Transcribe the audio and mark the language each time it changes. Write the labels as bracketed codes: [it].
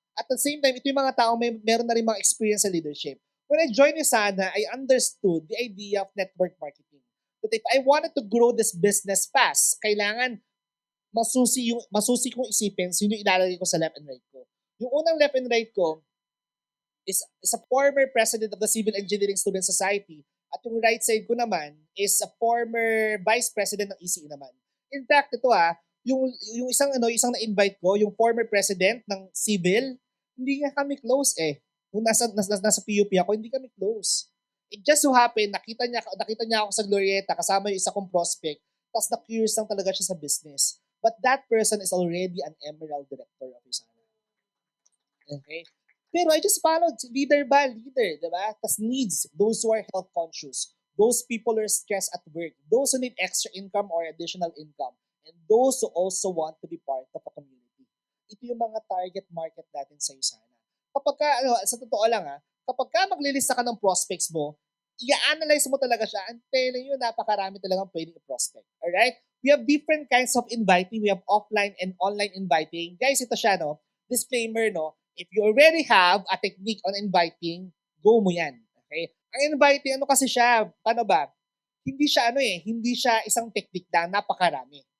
[en] At the same time, [tl] ito yung mga tao meron na rin mga experience sa leadership. [en] When I joined Usana, I understood the idea of network marketing. That if I wanted to grow this business fast, [tl] kailangan masusi kong isipin sino ilalagay ko sa left and right ko. Yung unang left and right ko is a former president of the Civil Engineering Student Society at yung right side ko naman is a former vice president ng ECE naman. In fact, ito yung isang na-invite ko, yung former president ng Civil, hindi nga kami close eh. Nung nasa PUP ako, hindi kami close. [en] It just so happened, [tl] nakita niya ako sa Glorieta kasama yung isa kong prospect, tapos na-curious lang talaga siya sa business. [en] But that person is already an Emerald Director of Usana. Okay? Pero I just followed, leader ba? Leader, di ba? Tapos needs, those who are health conscious, those people who are stressed at work, those who need extra income or additional income, and those who also want to be part of a community. [tl] Ito yung mga target market natin sa Usana. Sa totoo lang kapag ka maglilista ka ng prospects mo, i-analyze mo talaga siya, [en] and telling you, [tl] napakarami talagang pwedeng i-prospect. Alright? [en] We have different kinds of inviting. We have offline and online inviting. Guys, ito siya, no? Disclaimer, no? If you already have a technique on inviting, [tl] go mo yan. Okay? Ang inviting, kasi siya? Paano ba? Hindi siya isang technique lang, napakarami.